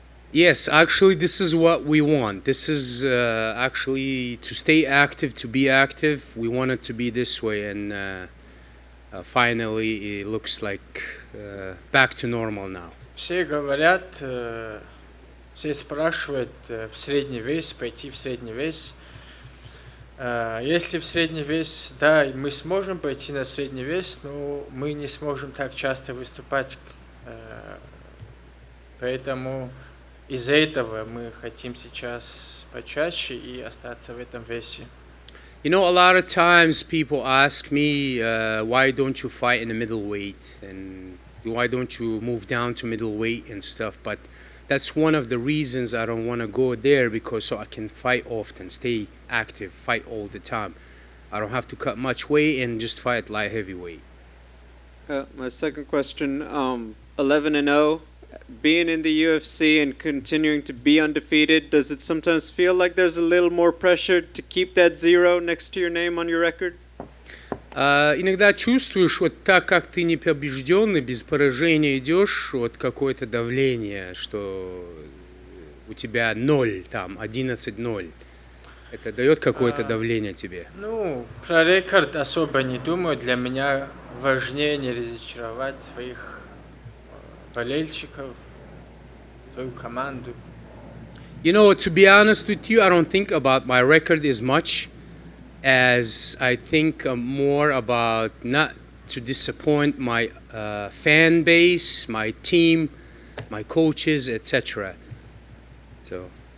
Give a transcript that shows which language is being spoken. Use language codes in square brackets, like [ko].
[en] Yes, actually, this is what we want. This is actually to stay active, to be active. We want it to be this way, and finally, it looks like back to normal now. [ru] Все говорят, все спрашивают в средний вес, пойти в средний вес. Если в средний вес, да, мы сможем пойти на средний вес, но мы не сможем так часто выступать. Поэтому из-за этого мы хотим сейчас почаще и остаться в этом весе. [en] You know, a lot of times people ask me, why don't you fight in the middleweight? And why don't you move down to middleweight and stuff? But that's one of the reasons I don't want to go there, because so I can fight often, stay active, fight all the time. I don't have to cut much weight and just fight light heavyweight. My second question, 11-0, being in the UFC and continuing to be undefeated, does it sometimes feel like there's a little more pressure to keep that 0 next to your name on your record? [ru] Иногда чувствуешь, вот так как ты не побежденный, без поражения идешь, вот какое-то давление, что у тебя 0, там, 11-0. Это дает какое-то давление тебе? Ну, про рекорд особо не думаю. Для меня важнее не разочаровать своих болельщиков, свою команду. [en] You know, to be honest with you, I don't think about my record as much as I think more about not to disappoint my fan base, my team, my coaches, etc. So.